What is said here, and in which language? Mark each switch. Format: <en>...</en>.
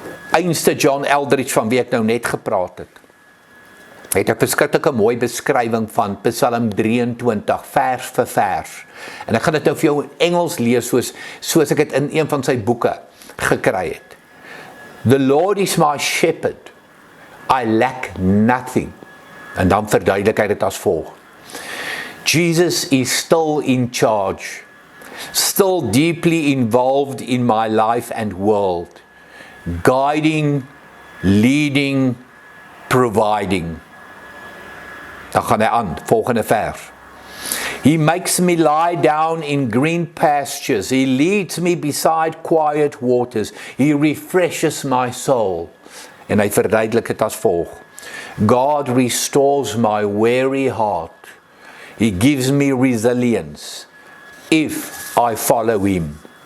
<af>Einste John Eldridge, van wie ek nou net gepraat het 'n verskriklike mooi beskrywing van Psalm 23, vers vir vers. En ek gaan dit nou vir jou in Engels lees, soos ek dit in een van sy boeke gekry het.</af> <en>The Lord is my shepherd, I lack nothing.</en> <af>En dan verduidelik hy dit as volg.</af> <en>Jesus is still in charge, still deeply involved in my life and world, guiding, leading, providing.</en> <af>Dan gaan hy aan, volgende vers.</af> <en>He makes me lie down in green pastures. He leads me beside quiet waters. He refreshes my soul.</en> <af>En hy verduidelik dit as volg.</af> <en>God restores my weary heart. He gives me resilience if I follow him.</en>